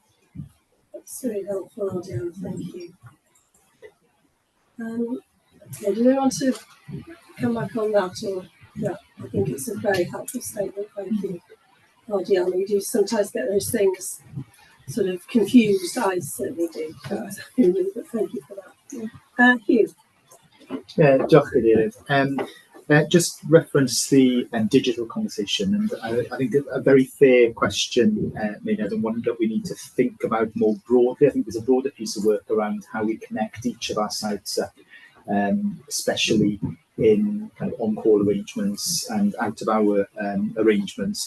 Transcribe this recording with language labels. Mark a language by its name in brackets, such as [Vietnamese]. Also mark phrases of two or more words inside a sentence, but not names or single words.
[English] That's really helpful, Ardiana, thank you. Okay, do we want to come back on that, or no? I think it's a very helpful statement, thank you, Ardiana. You do sometimes get those things sort of confused, I certainly do, but thank you for that. Hugh. [Welsh] Yeah, diolch Cadeirydd. [English] Just reference the digital conversation, and I think a very fair question, Maynard, and one that we need to think about more broadly. I think there's a broader piece of work around how we connect each of our sites up, especially in kind of on-call arrangements and out-of-hour arrangements.